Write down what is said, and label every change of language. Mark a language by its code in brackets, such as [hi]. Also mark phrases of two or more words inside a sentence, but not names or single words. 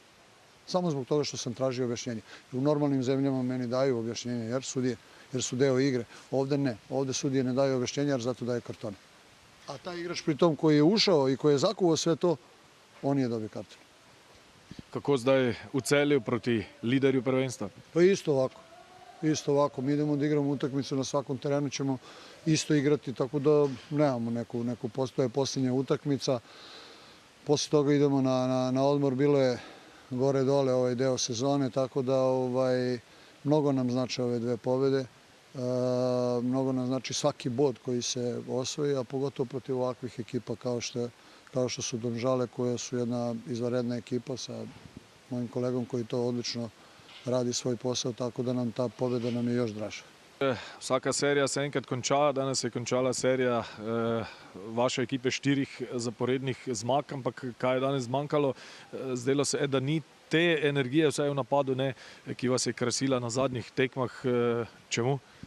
[sr] Samo zbog toga što sam tražio objašnjenje. U normalnim zemljama meni daju objašnjenje jer su deo igre. Ovde ne. Ovde sudije ne daju objašnjenja jer zato daje kartone. A taj igrač pri tom koji je ušao i koji je zakuvao sve to, on nije dobio karton. [sl] Kako zdaj v Celju proti liderju prvenstva? [sr] Pa isto ovako. Isto ovako. Mi idemo da igramo utakmicu, na svakom terenu ćemo isto igrati, tako da nemamo neku postoje posljednja utakmica. Posle toga idemo na odmor, bilo je gore-dole ovaj deo sezone, tako da mnogo nam znači ove 2 pobede. Mnogo nam znači svaki bod koji se osvoji, a pogotovo protiv ovakvih ekipa kao što su Domžale, koja su jedna izvanredna ekipa sa mojim kolegom koji to odlično radi svoj posao, tako da nam ta pobeda nam je još draža. [sl] Vsaka serija se enkrat konča, danes je končala serija vaše ekipe 4 zaporednih zmag, ampak kaj je danes zmanjkalo? Zdelo se je, da ni te energije, vsaj v napadu, ne, ki vas je krasila na zadnjih tekmah. Čemu?